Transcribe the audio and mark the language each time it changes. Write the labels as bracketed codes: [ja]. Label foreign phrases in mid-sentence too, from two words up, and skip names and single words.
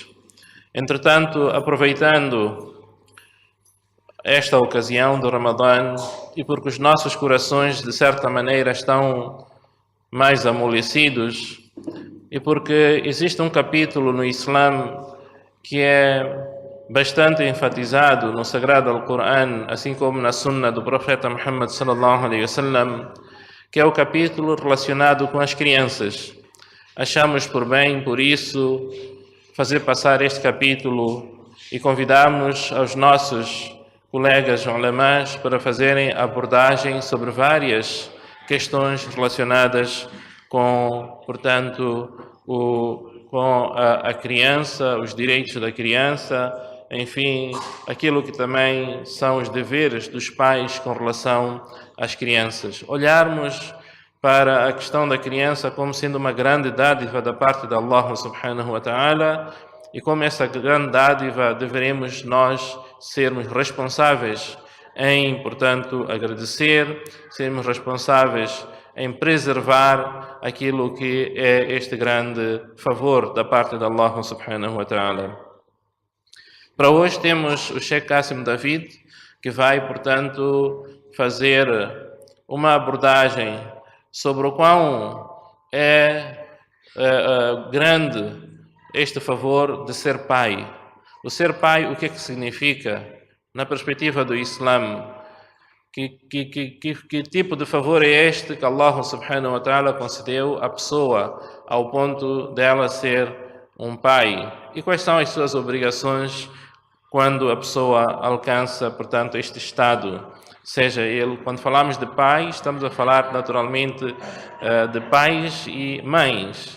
[pt] Entretanto, aproveitando esta ocasião do Ramadã, e porque os nossos corações de certa maneira estão mais amolecidos, e porque existe um capítulo no Islã que é bastante enfatizado no Sagrado Alcorão, assim como na Sunna do Profeta Muhammad [ar] صلى الله عليه وسلم, [pt] que é o capítulo relacionado com as crianças. Achamos por bem, por isso, fazer passar este capítulo e convidamos aos nossos colegas ulamás para fazerem abordagem sobre várias questões relacionadas com, portanto, com a criança, os direitos da criança, enfim, aquilo que também são os deveres dos pais com relação às crianças. Olharmos para a questão da criança como sendo uma grande dádiva da parte de Allah [ar] سبحانه وتعالى, [pt] e como essa grande dádiva deveremos nós sermos responsáveis em, portanto, agradecer, sermos responsáveis em preservar aquilo que é este grande favor da parte de Allah [ar] سبحانه وتعالى. [pt] Para hoje temos o Sheikh Qasim David, que vai, portanto, fazer uma abordagem sobre o quão é grande este favor de ser pai. O ser pai, o que é que significa? Na perspectiva do Islã, que tipo de favor é este que Allah [ar] سبحانه وتعالى [pt] concedeu à pessoa ao ponto dela ser um pai? E quais são as suas obrigações quando a pessoa alcança, portanto, este estado? Seja ele, quando falamos de pai, estamos a falar naturalmente de pais e mães.